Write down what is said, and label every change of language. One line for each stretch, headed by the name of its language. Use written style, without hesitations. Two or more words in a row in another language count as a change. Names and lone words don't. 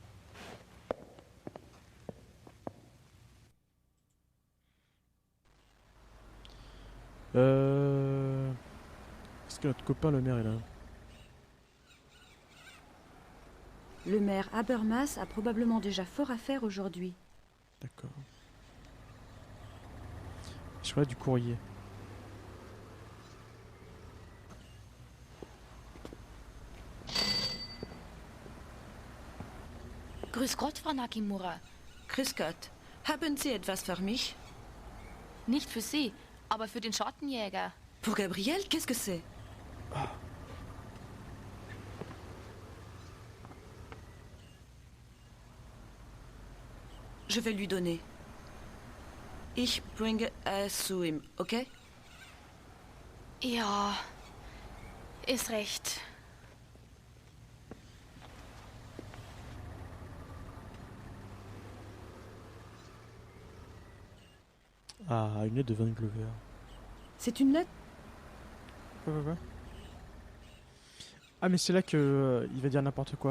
French: Est-ce que notre copain le maire est là? Le maire Habermas a probablement déjà fort à faire aujourd'hui. D'accord. Je crois du courrier.
German: Grüß Gott, Frau Nakimura. Grüß Gott. Haben Sie etwas für mich? Nicht für Sie, aber für den Schattenjäger.
French: Pour Gabriel, qu'est-ce que c'est? Je vais lui donner.
German: Ich bringe es zu ihm, okay? Ja, ist recht.
French: Ah, une lettre de Van Glover. C'est une lettre? Quoi. Ah, mais c'est là que il va dire n'importe quoi.